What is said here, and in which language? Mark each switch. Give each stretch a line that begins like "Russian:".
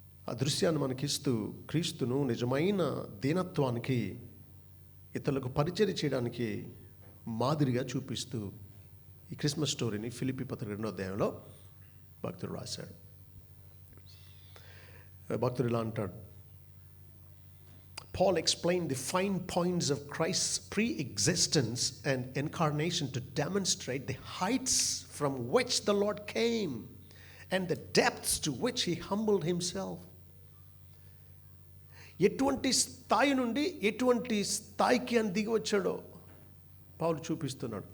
Telugu: ఆ దృశ్యాన్ని మనకిస్తూ క్రీస్తును నిజమైన దీనత్వానికి, ఇతరులకు పరిచర్య చేయడానికి మాదిరిగా చూపిస్తూ ఈ క్రిస్మస్ స్టోరీని ఫిలిప్పీ పత్రిక 2వ అధ్యాయంలో భక్తుడు రాశాడు. భక్తుడు ఇలా అంటాడు,
English: Paul explained the fine points of Christ's pre-existence and incarnation to demonstrate the heights from which the Lord came and the depths to which he humbled himself.
Telugu: ఎటువంటి స్థాయి నుండి ఎటువంటి స్థాయికి అని దిగి వచ్చాడో పౌలు చూపిస్తున్నాడు.